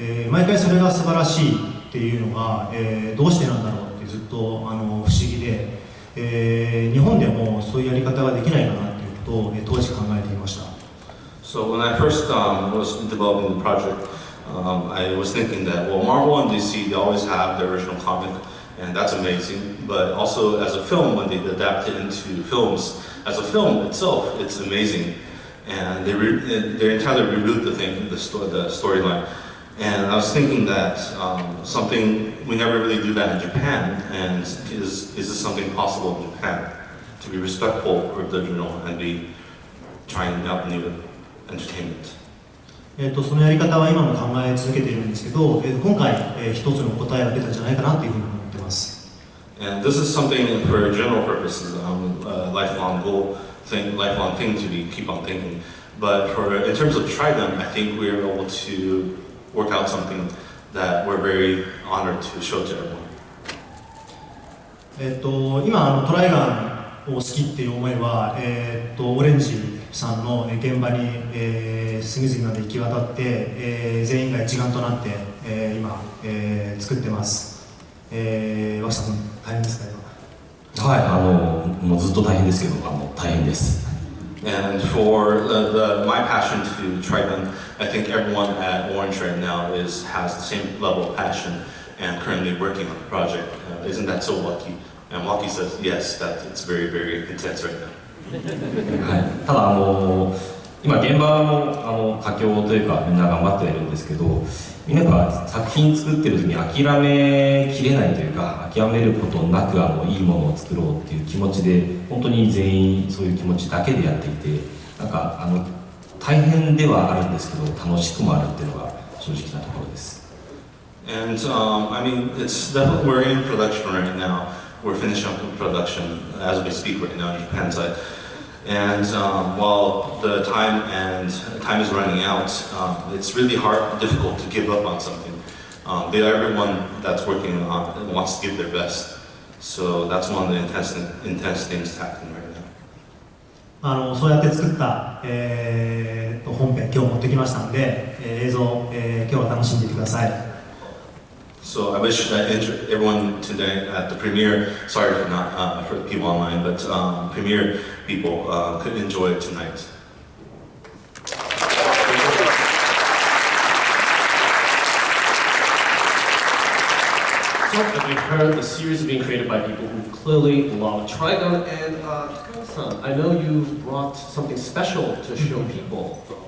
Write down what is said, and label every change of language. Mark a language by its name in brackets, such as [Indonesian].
[Japanese] 毎回それが素晴らしいっていうのが、どうしてなんだろうってずっと不思議で、日本でもそういうやり方ができないかなっていうことを、当時考えていました。 [English] So when I first was developing the project, I was thinking that, well, Marvel and DC, they always have the original comic, and that's amazing. But also as a film, when they adapt it into films, as a film itself, it's amazing. And they entirely reboot the storyline. And I was thinking that something, we never really do that in Japan, and is this something possible in Japan? To be respectful of the original and be trying out new entertainment. [Japanese] そのやり方は今も考え続けているんですけど、今回、一つの答えが出たんじゃないかなというふうに思っています。 [English] And this is something for general purposes, lifelong goal, lifelong thing to keep on thinking. But in terms of TRIGUN, I think we are able to work out something that we're very honored to show to everyone. [Japanese] 今トライガンを好きっていう思いは、オレンジさんの現場に、隅々まで行き渡って、全員が一丸となって、今、作ってます。脇さん大変ですか今？はい、もうずっと大変ですけど、大変です。 [English] And for my passion to TRIGUN, I think everyone at Orange right now has the same level of passion and currently working on the project. Isn't that so lucky? And Waki says yes, that it's very, very intense right now. [Japanese] はい、ただ今現場も佳境というかみんな頑張ってはいるんですけど、みんなが作品作ってる時に諦めきれないというか、諦めることなくいいものを作ろうっていう気持ちで、本当に全員そういう気持ちだけでやっていて、なんか大変ではあるんですけど楽しくもあるっていうのが正直なところです。 [English] And I mean, it's definitely we're in production right now. We're finishing up production as we speak right now in Japan side. And while the time is running out, it's really difficult to give up on something. Everyone that's working on it wants to give their best. So that's one of the intense things happening right now. [Japanese] そうやって作った、本編今日持ってきましたので、映像、今日は楽しんでいてください。 [English] So I wish everyone today at the premiere, sorry for the people online, but premiere people could enjoy it tonight. So, as we've heard, the series is being created by people who clearly love TRIGUN, and Takao-san, I know you brought something special to show people.